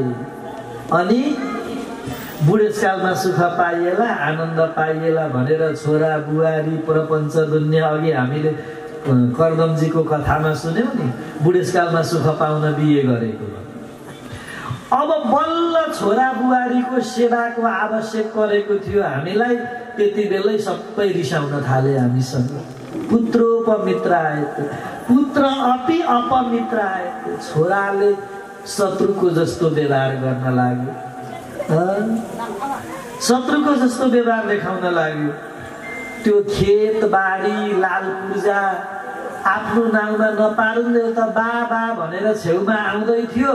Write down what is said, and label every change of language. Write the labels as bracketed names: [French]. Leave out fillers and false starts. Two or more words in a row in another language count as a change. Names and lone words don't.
[Nepali] अनि बुढेसकालमा सुख पाइएला, आनन्द पाइएला भनेर छोरा बुहारी प्रपञ्च दुनियाँ, अघि हामीले कर्दमजीको कथामा सुन्यौँ नि, बुढेसकालमा सुख पाउन बिहे गरेको। अब बल्ल छोरा बुहारीको सेवाको आवश्यक परेको थियो हामीलाई। त्यति बेलै सबै रिसाउन थाले हामीसँग। [Sanskrit] पुत्रोपमित्रायते, पुत्र अपि अपमित्रायते। [Nepali] छोराले शत्रुको जस्तो व्यवहार गर्न लाग्यो, शत्रुको जस्तो व्यवहार देखाउन लाग्यो। त्यो खेत बाडी लाल पूर्जा आफ्नो नाउँमा नपारुन्जेल त बाबा भनेर छेउमा आउँदै थियो।